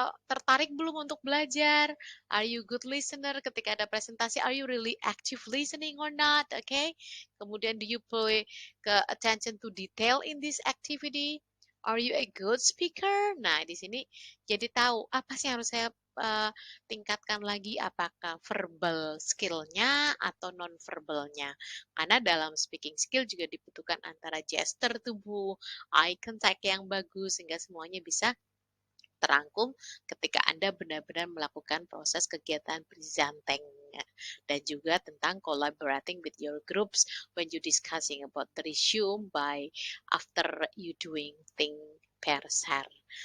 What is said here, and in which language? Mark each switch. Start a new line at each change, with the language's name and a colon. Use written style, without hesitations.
Indonesian: tertarik belum untuk belajar?
English: Are you good listener
Indonesian: ketika ada presentasi?
English: Are you really active listening or not? Okay.
Indonesian: Kemudian
English: do you pay attention to detail in this activity? Are you a good speaker?
Indonesian: Nah, di sini jadi tahu apa sih yang harus saya tingkatkan lagi, apakah verbal skill-nya atau non-verbalnya. Karena dalam speaking skill juga dibutuhkan antara gesture tubuh, eye contact yang bagus, sehingga semuanya bisa terangkum ketika Anda benar-benar melakukan proses kegiatan presenting dan juga tentang
English: collaborating with your groups when you discussing about the resume by after you doing thing per share.